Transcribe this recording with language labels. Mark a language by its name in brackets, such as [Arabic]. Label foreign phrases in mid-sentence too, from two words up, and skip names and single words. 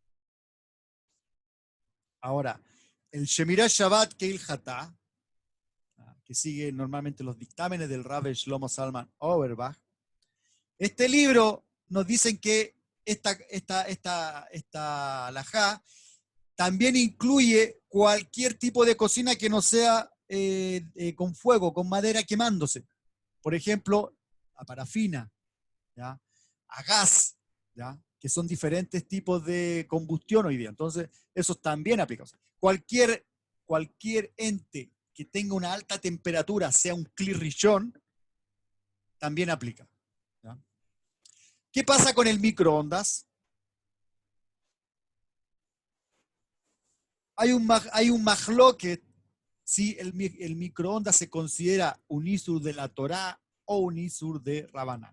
[Spanish] Ahora, el Shemirat Shabbat Keil Hatá, que sigue normalmente los dictámenes del Rabbi Shlomo Zalman Auerbach, este libro nos dicen que esta halajá también incluye cualquier tipo de cocina que no sea con fuego, con madera quemándose. Por ejemplo, a parafina, ¿ya? A gas, ¿ya? Que son diferentes tipos de combustión hoy día. Entonces, eso también aplica. O sea, cualquier ente que tenga una alta temperatura, sea un [Hebrew] כלי ראשון, [Spanish] también aplica, ¿ya? ¿Qué pasa con el microondas? Hay un mahloket si el microondas se considera un isur de la Torá o un isur de Rabanán.